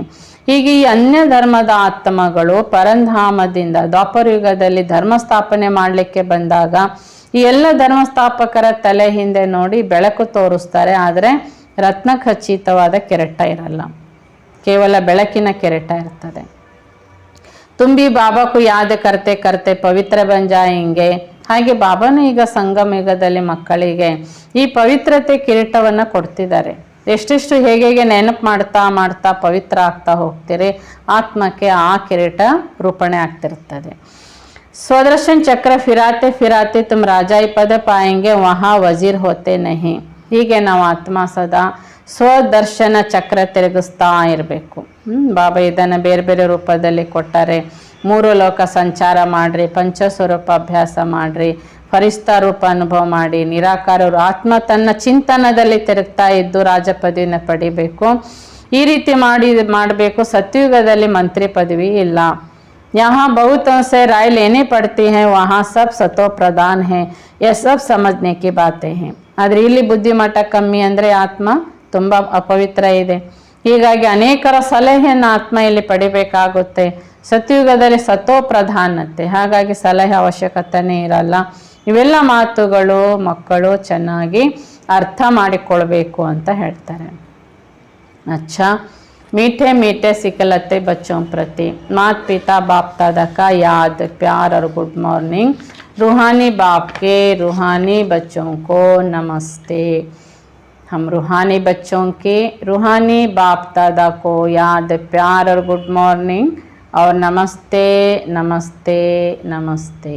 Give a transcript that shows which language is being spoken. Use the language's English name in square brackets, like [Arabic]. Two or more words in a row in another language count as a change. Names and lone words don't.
[Kannada] ಹೀಗೆ ಈ ಅನ್ಯ ಧರ್ಮದ ಆತ್ಮಗಳು ಪರಂಧಾಮದಿಂದ ದ್ವಾಪರ ಯುಗದಲ್ಲಿ ಧರ್ಮ ಸ್ಥಾಪನೆ ಮಾಡಲಿಕ್ಕೆ ಬಂದಾಗ ಈ ಎಲ್ಲ ಧರ್ಮಸ್ಥಾಪಕರ ತಲೆ ಹಿಂದೆ ನೋಡಿ ಬೆಳಕು ತೋರಿಸ್ತಾರೆ. ಆದರೆ ರತ್ನ ಖಚಿತವಾದ ಕೆರೆಟ ಇರಲ್ಲ, ಕೇವಲ ಬೆಳಕಿನ ಕೆರೆಟ ಇರ್ತದೆ. [Hindi] तुम भी बाबा को याद करते करते पवित्र बन जाएंगे. [Kannada] ಹಾಗೆ ಬಾಬಾನು ಈಗ ಸಂಗಮ ಯುಗದಲ್ಲಿ ಮಕ್ಕಳಿಗೆ ಈ ಪವಿತ್ರತೆ ಕಿರೀಟವನ್ನು ಕೊಡ್ತಿದ್ದಾರೆ. ಎಷ್ಟೆಷ್ಟು ಹೇಗೆ ನೆನಪು ಮಾಡ್ತಾ ಮಾಡ್ತಾ ಪವಿತ್ರ ಆಗ್ತಾ ಹೋಗ್ತೀರಿ, ಆತ್ಮಕ್ಕೆ ಆ ಕಿರೀಟ ರೂಪಣೆ ಆಗ್ತಿರ್ತದೆ. [Hindi] स्वदर्शन चक्र फिराते फिराते तुम राजाई पद पाएंगे, वहाँ वजीर होते नहीं. [Kannada] ಹೀಗೆ ನಾವು ಆತ್ಮ ಸದಾ ಸ್ವದರ್ಶನ ಚಕ್ರ ತಿರುಗಿಸ್ತಾ ಇರಬೇಕು. ಬಾಬಾ ಇದನ್ನು ಬೇರೆ ಬೇರೆ ರೂಪದಲ್ಲಿ ಕೊಟ್ಟಾರೆ. 3 ಲೋಕ ಸಂಚಾರ ಮಾಡ್ರಿ, ಪಂಚಸ್ವರೂಪ ಅಭ್ಯಾಸ ಮಾಡ್ರಿ, ಫರಿಸ್ತಾ ರೂಪ ಅನುಭವ ಮಾಡಿ, ನಿರಾಕಾರ ಆತ್ಮ ತನ್ನ ಚಿಂತನದಲ್ಲಿ ತಿರುಗ್ತಾ ಇದ್ದು ರಾಜ ಪದವಿನ ಪಡಿಬೇಕು. ಈ ರೀತಿ ಮಾಡಬೇಕು. ಸತ್ಯುಗದಲ್ಲಿ ಮಂತ್ರಿ ಪದವಿ ಇಲ್ಲ. [Hindi] यहाँ बहुत से राय लेनी पड़ती हैं, वहाँ सब सतो प्रधान है. यह सब समझने की बातें हैं. [Kannada] ಆದರೆ ಇಲ್ಲಿ ಬುದ್ಧಿಮಟ್ಟ ಕಮ್ಮಿ ಅಂದರೆ ಆತ್ಮ ತುಂಬ ಅಪವಿತ್ರ ಇದೆ. ಹೀಗಾಗಿ ಅನೇಕರ ಸಲಹೆಯನ್ನು ಆತ್ಮ ಇಲ್ಲಿ ಪಡಿಬೇಕಾಗುತ್ತೆ. ಸತ್ಯುಗದಲ್ಲಿ ಸತೋ ಪ್ರಧಾನತೆ, ಹಾಗಾಗಿ ಸಲಹೆ ಅವಶ್ಯಕತೆನೇ ಇರಲ್ಲ. ಇವೆಲ್ಲ ಮಾತುಗಳು ಮಕ್ಕಳು ಚೆನ್ನಾಗಿ ಅರ್ಥ ಮಾಡಿಕೊಳ್ಬೇಕು ಅಂತ ಹೇಳ್ತಾರೆ. [Hindi] अच्छा, मीठे मीठे सिखलते बच्चों प्रति माता पिता बाप दादा का याद प्यार और [English] good morning. [Hindi] रूहानी बाप के रूहानी बच्चों को नमस्ते. हम रूहानी बच्चों के रूहानी बाप दादा को याद प्यार और [English] good morning [Hindi] और नमस्ते नमस्ते नमस्ते.